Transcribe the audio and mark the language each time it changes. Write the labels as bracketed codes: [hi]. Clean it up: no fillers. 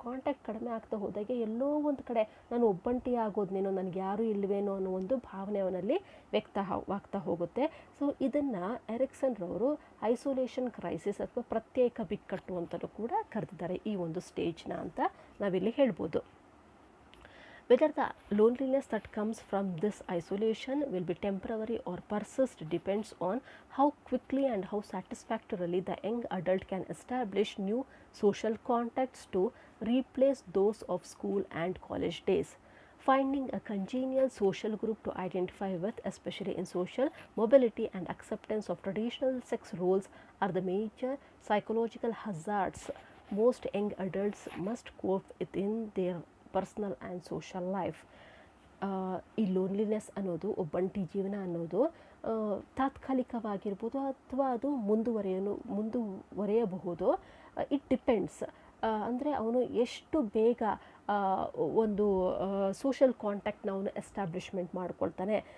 [kn] Contact ಕಡಿಮೆ ಆಗ್ತಾ ಹೋದಾಗೆ ಎಲ್ಲೋ ಒಂದು ಕಡೆ ನಾನು ಒಬ್ಬಂಟಿ ಆಗೋದ್ನೇನೋ, ನನಗೆ ಯಾರೂ ಇಲ್ಲವೇನೋ ಅನ್ನೋ ಒಂದು ಭಾವನೆ ಅವನಲ್ಲಿ ವ್ಯಕ್ತವಾಗ್ತಾ ಹೋಗುತ್ತೆ. ಸೊ ಇದನ್ನು ಎರಿಕ್ಸನ್ ರವರು ಐಸೋಲೇಷನ್ ಕ್ರೈಸಿಸ್ ಅಥವಾ ಪ್ರತ್ಯೇಕ ಬಿಕ್ಕಟ್ಟು ಅಂತಲೂ ಕೂಡ ಕರೆದಿದ್ದಾರೆ ಈ ಒಂದು ಸ್ಟೇಜ್ನ ಅಂತ ನಾವಿಲ್ಲಿ ಹೇಳ್ಬೋದು. [en] Whether the loneliness that comes from this isolation will be temporary or persist depends on how quickly and how satisfactorily the young adult can establish new social contacts to replace those of school and college days. Finding a congenial social group to identify with, especially in social mobility and acceptance of traditional sex roles, are the major psychological hazards most young adults must cope with in their personal and social life. [kn] ಈ loneliness ಅನ್ನೋದು, ಒಬ್ಬಂಟಿ ಜೀವನ ಅನ್ನೋದು ತಾತ್ಕಾಲಿಕವಾಗಿರ್ಬೋದು ಅಥವಾ ಅದು ಮುಂದುವರೆಯಬಹುದು. [en] It depends. [kn] ಅಂದರೆ ಅವನು ಎಷ್ಟು ಬೇಗ ಒಂದು ಸೋಷಲ್ ಕಾಂಟ್ಯಾಕ್ಟ್ನ ಅವನು ಎಸ್ಟಾಬ್ಲಿಷ್ಮೆಂಟ್ ಮಾಡ್ಕೊಳ್ತಾನೆ.